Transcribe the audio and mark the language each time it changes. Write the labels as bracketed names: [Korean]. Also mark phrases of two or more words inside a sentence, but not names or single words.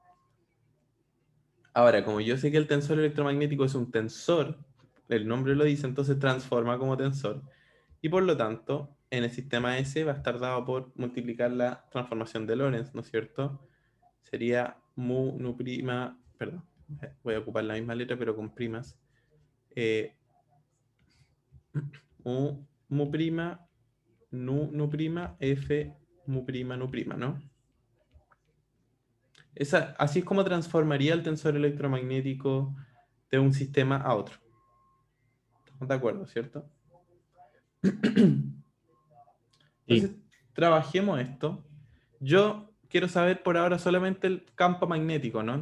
[Spanish] Ahora, como yo sé que el tensor electromagnético es un tensor, el nombre lo dice, entonces transforma como tensor. Y por lo tanto, en el sistema S va a estar dado por multiplicar la transformación de Lorentz, ¿no es cierto? Sería mu nu prima, perdón, voy a ocupar la misma letra pero con primas. Mu prima, nu prima, F mu prima, nu prima, ¿no? Así es como transformaría el tensor electromagnético de un sistema a otro. ¿Estamos de acuerdo, cierto? Entonces, trabajemos esto. Yo quiero saber por ahora solamente el campo magnético, ¿no?